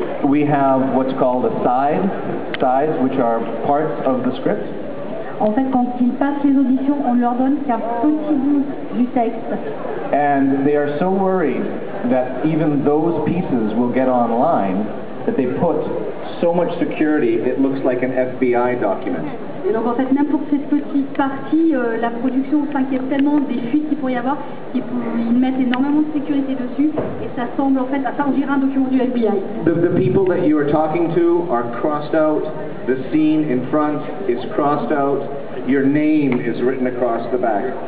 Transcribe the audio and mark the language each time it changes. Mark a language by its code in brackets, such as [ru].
[en] we have what's called a sides, which are parts of the script. [fr] En fait, quand ils passent les auditions, on leur donne qu'un petit bout du texte. [en] And they are so worried that even those pieces will get online that they put so much security it looks like an FBI document. [fr] Et donc en fait, même pour cette petite partie, la production s'inquiète tellement des fuites qu'il pourrait y avoir qu'ils mettent énormément de sécurité dessus et ça semble en fait, on dirait un document du FBI. [en] The people that you are talking to are crossed out, the scene in front is crossed out, your name is written across the back.